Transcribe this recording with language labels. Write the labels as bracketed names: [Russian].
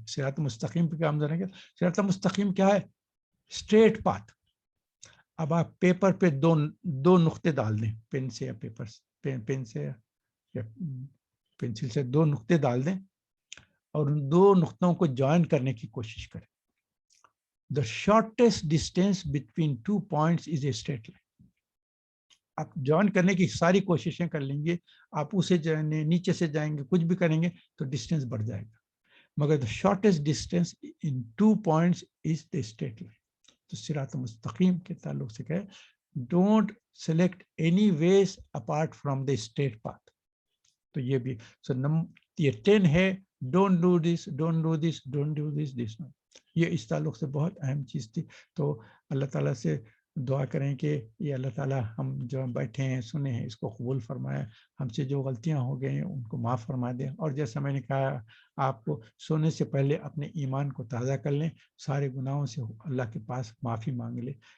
[Urdu] صراط مستقیم پہ گامزن ہے. صراط مستقیم کیا ہے؟ [English] Straight path. [Urdu] اب آپ پیپر پہ دو نقطے ڈال دیں، پین سے یا پیپر سے، پین سے یا پینسل سے 2 نقطے ڈال دیں اور ان 2 نقطوں کو جوائن کرنے کی کوشش کریں. [English] The shortest distance between 2 points is a straight line. [Urdu] آپ جوائن کرنے کی ساری کوششیں کر لیں گے، آپ اسے نیچے سے جائیں گے، کچھ بھی کریں گے تو ڈسٹینس بڑھ جائے گا. [English] مگر the shortest distance in 2 points is the straight line. [Urdu] تو صراط مستقیم کے تعلق سے کہے [English] don't select any ways apart from the straight path. [Urdu] تو یہ بھی یہ 10 ہے، [English] don't do this, don't do this, don't do this, this no. [Urdu] یہ اس تعلق سے بہت اہم چیز تھی. تو اللہ تعالیٰ سے دعا کریں کہ یہ اللہ تعالیٰ ہم جو بیٹھے ہیں سنے ہیں اس کو قبول فرمائے، ہم سے جو غلطیاں ہو گئی ہیں ان کو معاف فرما دیں. اور جیسا میں نے کہا، آپ کو سونے سے پہلے اپنے ایمان کو تازہ کر لیں، سارے گناہوں سے اللہ کے پاس معافی مانگ لیں.